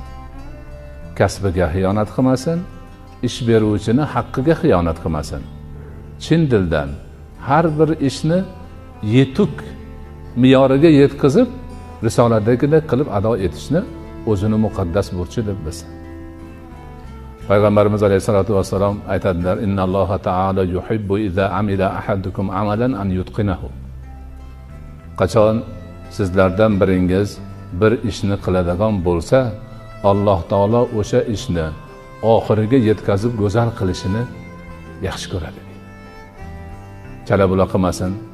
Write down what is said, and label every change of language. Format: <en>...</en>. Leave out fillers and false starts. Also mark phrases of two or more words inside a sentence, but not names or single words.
<uz>Kasbiga xiyonat qilmasin, ish beruvchini haqqiga xiyonat qilmasin. Chin dildan har bir ishni yetuk me'yoriga yetkazib, risoladagidek qilib ado etishni o'zini muqaddas burchi deb bilsin.</uz> <ar>Payg'ambarimiz عليه الصلاة والسلام aytadilar: "إن الله تعالى يحب إذا عمل أحدكم عملا أن يتقنه."</ar> <uz>Qachon sizlardan biringiz bir ishni qiladigan bo'lsa, Alloh taolo o'sha ishni oxiriga yetkazib go'zal qilishini yaxshi ko'radi. Chala bula qilmasin.</uz>